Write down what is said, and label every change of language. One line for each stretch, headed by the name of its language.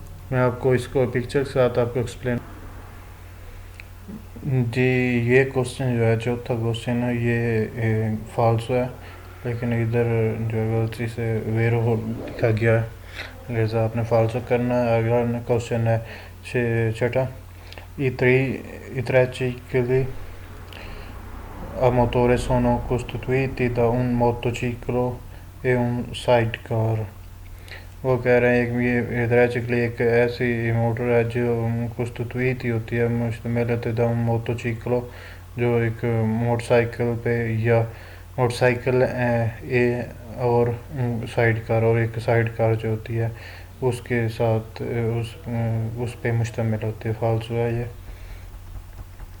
Urdu: میں آپ کو اس کو پکچر کے ساتھ آپ کو ایکسپلین. جی یہ کوسچن جو ہے چوتھا کوسچن ہے یہ فالسو ہے لیکن ادھر جو غلطی سے ویرو لکھا گیا ہے لہذا آپ نے فالسو کرنا ہے. اگلا کوسچن ہے چھٹا
Italian: i 3 cicli a motore sono costituiti da un motociclo e un sidecar.
Urdu: وہ کہہ رہے ہیں یہ 3 چکلی ایک ایسی موٹر ہے جو
Italian: costituiti
Urdu: ہوتی ہے مشتمل ہوتی ہے
Italian: un motociclo
Urdu: جو ایک موٹر سائیکل پہ یا موٹر سائیکل اور سائیڈ کار اور ایک سائیڈ کار جو ہوتی ہے اس کے ساتھ اس پہ مشتمل ہوتی ہے. فالسو ہے یہ.